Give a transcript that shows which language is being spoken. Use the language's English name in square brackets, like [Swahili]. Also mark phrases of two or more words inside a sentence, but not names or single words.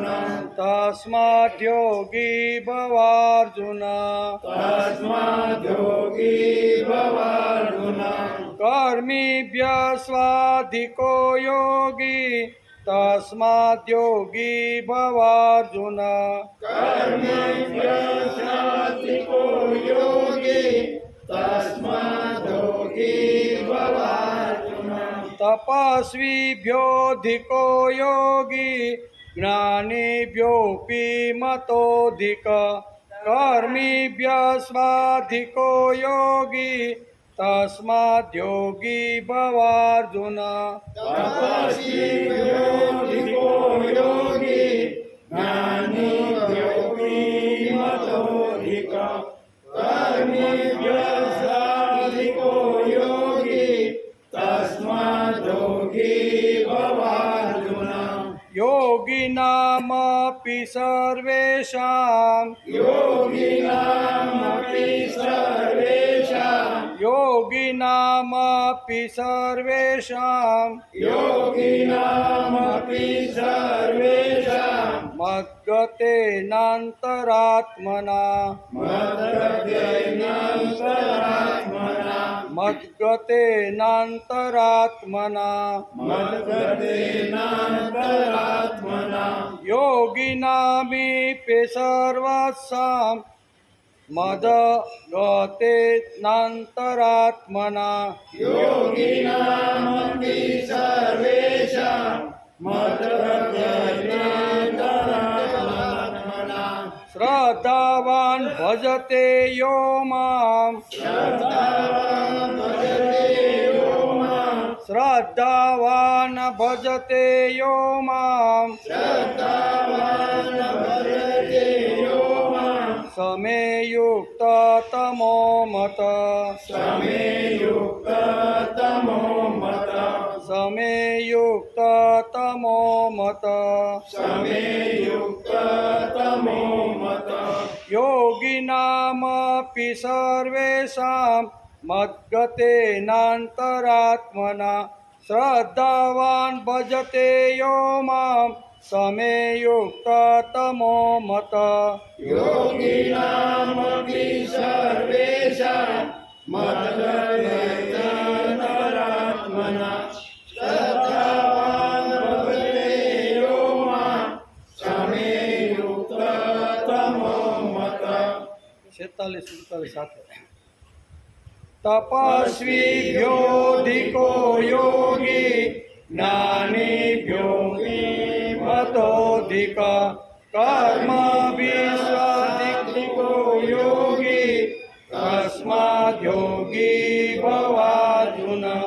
[Sanskrit] तस्माद्योगी भवार्जुन તસ્માદ્યોગી ભવાર્જુન कर्मिभ्यस्वाधिको योगी तस्माद्योगी भवार्जुन કર્મિભ્યસ્વાધિકો યોગી તસ્માદ્યોગી ભવાર્જુન तपस्वीभ्योऽधिको योगी ज्ञानिभ्योऽपि मतोऽधिक कर्मिभ्यस्वाधिको योगी तस्माद्योगी भवार्जुन તપસ્વીભ્યોધિકો યોગી જ્ઞાનીભ્યોપી મતોધિક કર્મિભ્યસ્વાધિકો યોગી તસ્માદ્યોગી ભવાર્જુન योगिनामपि सर्वेषां યોગિનામપી સર્વેષાં योगिनामपि सर्वेषां યોગિનામપી સર્વેષાં मद्गतेनान्तरात्मना મદ્ગતેનાંતરાત્મના मद्गतेनान्तरात्मना મદ્ગતેનાંતરાત્મના योगिनामीपि सर्वस्सां मद्गतेनान्तरात्मना યોગિનામપી સર્વેષાં મદ્ગતેનાંતરાત્મના श्रद्धावान् भजते यो मां શ્રદ્ધાવાન ભજતે યો માં श्रद्धावान् भजते यो मां શ્રદ્ધાવાન ભજતે યો માં समे युक्ततमो मत સમે યુક્તતમો મત समे युक्ततमो मत સમે યુક્તતમો મત योगिनामपि सर्वेषां मद्गतेनान्तरात्मना श्रद्धावान् भजते यो मां समे युक्ततमो मत યોગિનામપી સર્વેષાં મદ્ગતેનાંતરાત્મના શ્રદ્ધાવાન ભજતે યો માં સમે યુક્તતમો મત 46 સાથે तपस्वीभ्योऽधिको योगी ज्ञानिभ्योऽपि मतोऽधिक कर्मभिस्वाधिको योगी तस्माद्योगी भवार्जुन